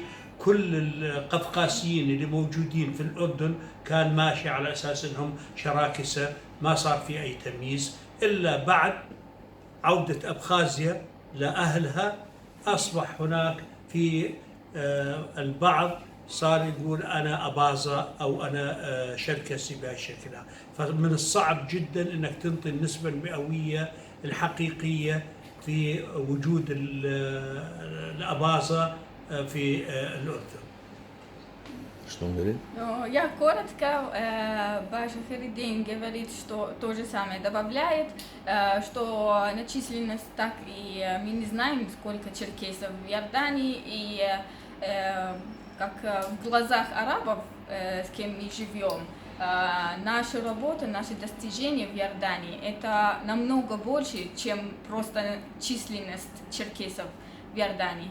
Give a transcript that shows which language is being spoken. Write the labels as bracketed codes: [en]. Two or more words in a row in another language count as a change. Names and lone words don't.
[ar] كل القفقاسيين اللي موجودين في الأردن كان ماشي على أساس أنهم شراكسة، ما صار في أي تمييز إلا بعد عودة أبخازيا لأهلها أصبح هناك في البعض صار يقول أنا أباظة أو أنا شركسي بهالشكل. فمن الصعب جدا أنك تنطي النسبة المئوية الحقيقية في وجود الأباظة في الأردن. [ru] Что он говорит? Я коротко, Баша Харидин говорит, что то же самое добавляет, что на численность так и мы не знаем, сколько черкесов в Иордании, и как в глазах арабов, с кем мы живем, наша работа, наши достижения в Иордании это намного больше, чем просто численность черкесов в Иордании.